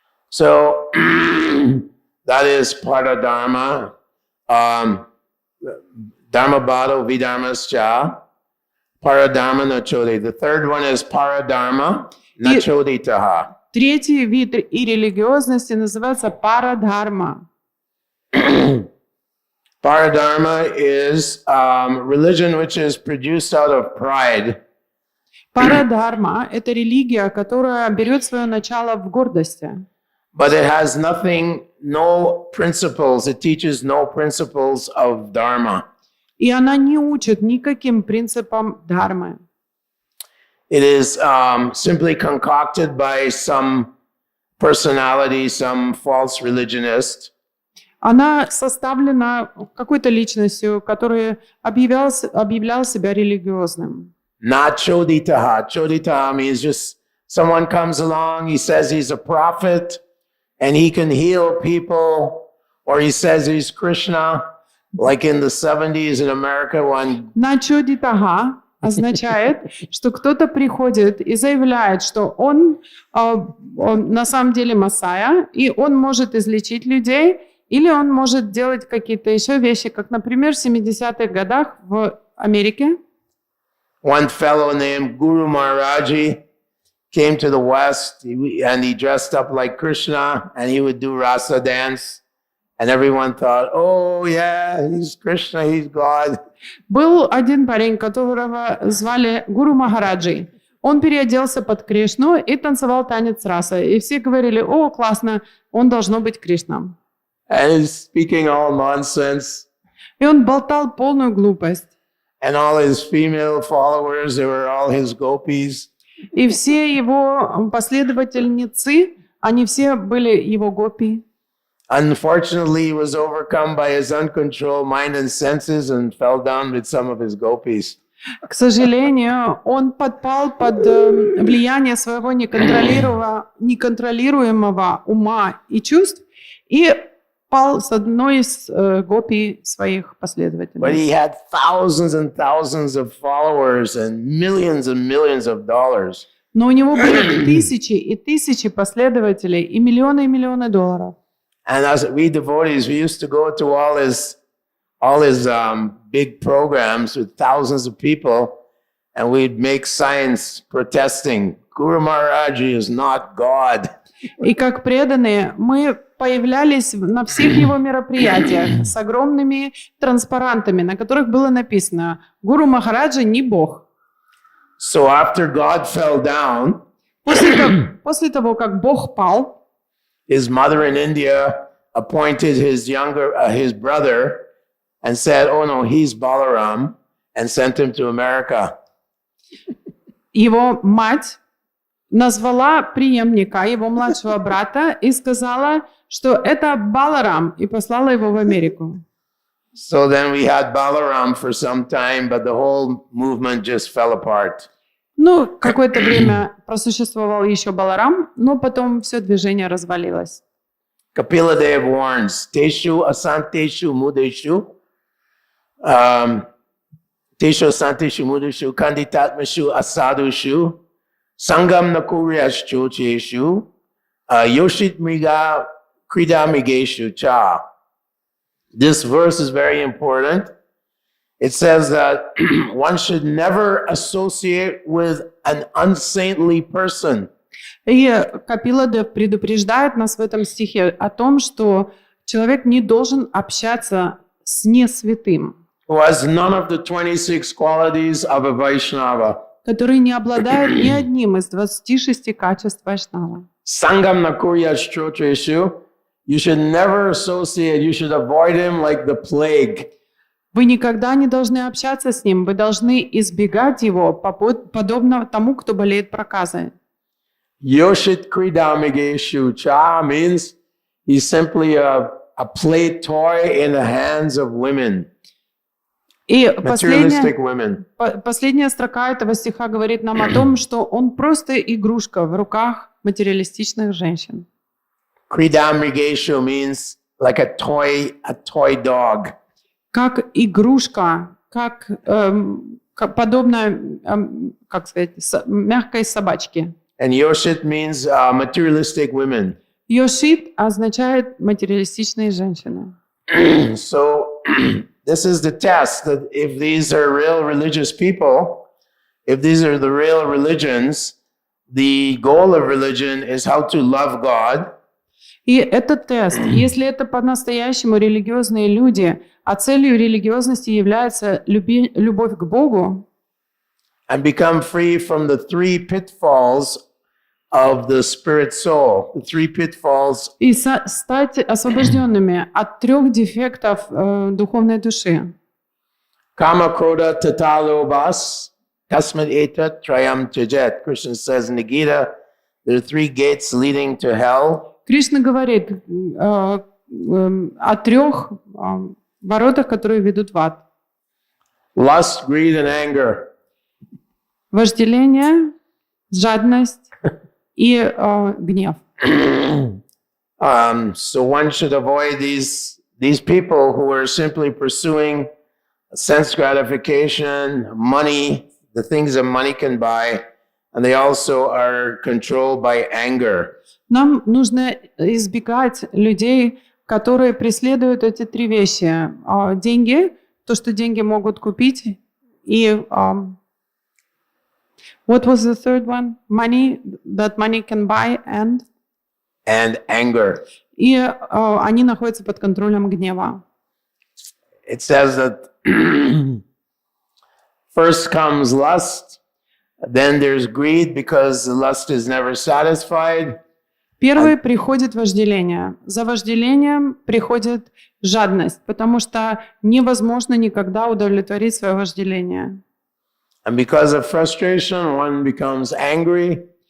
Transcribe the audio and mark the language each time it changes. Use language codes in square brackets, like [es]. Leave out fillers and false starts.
[en] So that is paradharma. [sa] Dharma bhado vidharmascha. Paradharma nachodi. [en] The third one is paradharma nachoditaha. [ru] Третий вид и религиозности называется парадхарма. [en] Paradharma is religion which is produced out of pride. [ru] Парадхарма – это религия, которая берет свое начало в гордости. [en] But it has nothing, no principles. It teaches no principles of dharma. [ru] И она не учит никаким принципам дхармы. [en] It is simply concocted by some personality, some false religionist. [ru] Она составлена какой-то личностью, которая объявлял себя религиозным. [en] Not choditaha. Choditaha means just someone comes along, he says he's a prophet, and he can heal people, or he says he's Krishna, like in the 70s in America when... [ru] Начодитага означает, что кто-то приходит и заявляет, что он на самом деле Мессия, и он может излечить людей, или он может делать какие-то еще вещи, как, например, в 70-х годах в Америке. [en] One fellow named Guru Maharaji came to the West, and he dressed up like Krishna, and he would do rasa dance, and everyone thought, oh yeah, he's Krishna, he's God. [ru] Был один парень, которого звали Гуру Махараджи. Он переоделся под Кришну и танцевал танец раса. И все говорили, о, классно, он должно быть Кришна. [en] And he's speaking all nonsense. [ru] И он болтал полную глупость. [en] And all his female followers, they were all his gopis. [ru] И все его последовательницы, они все были его гопи. [en] Unfortunately, he was overcome by his uncontrolled mind and senses and fell down with some of his gopis. [ru] К сожалению, он подпал под влияние своего неконтролируемого ума и чувств и пал с одной из гопи своих [en] But [ru] последователей. [en] he had thousands and thousands of followers and millions of dollars. [ru] Но у него были тысячи и тысячи последователей и миллионы долларов. [en] And as we devotees, we used to go to all his big programs with thousands of people, and we'd make signs protesting, Guru Maharaj is not God. [ru] И как преданные мы появлялись на всех его мероприятиях с огромными транспарантами, на которых было написано «Гуру Махараджа не Бог». [en] So after God fell down, [ru] После того, как Бог пал, [en] his mother in India appointed his brother and said, oh no, he's Balaram, and sent him to America. [ru] его мать назвала преемника, его младшего брата, и сказала, что это Баларам, и послала его в Америку. [en] So then we had Balaram for some time, but the whole movement just fell apart. [ru] Ну, какое-то время просуществовал еще Баларам, но потом все движение развалилось. [en] Kapila Dev warns, [sa] Teshu asanteshu mudeshu, Teshu asanteshu mudeshu, kanditatmashu asadushu, sangam nakuryashu cheshu, yoshit miga kridamigeshu cha. [en] This verse is very important. It says that one should never associate with an unsaintly person. [ru] И Капиладев предупреждает нас в этом стихе о том, что человек не должен общаться с несвятым, [en] Who has none of the 26 qualities of a Vaishnava. [ru] который не обладает ни одним из 26 качеств Вайшнава. [sa] Sangam nakurya shrotreshu. [en] You should never associate, you should avoid him like the plague. [ru] Вы никогда не должны общаться с ним, вы должны избегать его, подобно тому, кто болеет проказой. [sa] Yoshit kridamigeshu cha [en] means he's simply a play toy in the hands of women. [ru] И [en] Materialistic women. [ru] последняя строка этого стиха говорит нам о том, что он просто игрушка в руках материалистичных женщин. [en] Kridamigeshu means like a toy dog. [ru] Как игрушка, как подобно, как сказать, мягкой собачке. [en] And yoshit means materialistic women. [ru] Йошит означает материалистичные женщины. [en] So this is the test that if these are real religious people, if these are the real religions, the goal of religion is how to love God. [ru] И это тест. Если это по-настоящему религиозные люди, а целью религиозности является любовь к Богу, [en] And become free from the three pitfalls of the spirit soul. The three pitfalls. [ru] и стать освобожденными от 3 дефектов духовной души. [sa] Kama Krodha Tatalobas Tasmat Etat Trayam Tyajet. [en] Krishna says in the Gita, there are 3 gates leading to hell. [ru] Кришна говорит о 3 воротах, которые ведут в ад. [en] Lust, greed, and anger. [ru] Вожделение, жадность и гнев. [en] So one should avoid these people who are simply pursuing sense gratification, money, the things that money can buy, and they also are controlled by anger. [ru] Нам нужно избегать людей, которые преследуют эти 3 вещи. Деньги, то, что деньги могут купить, и [en] what was the third one? Money, that money can buy, and anger. [ru] И они находятся под контролем гнева. [en] It says that first comes lust, then there's greed because the lust is never satisfied. [ru] Первый приходит вожделение. За вожделением приходит жадность, потому что невозможно никогда удовлетворить свое вожделение. [en] And because of frustration, one becomes angry.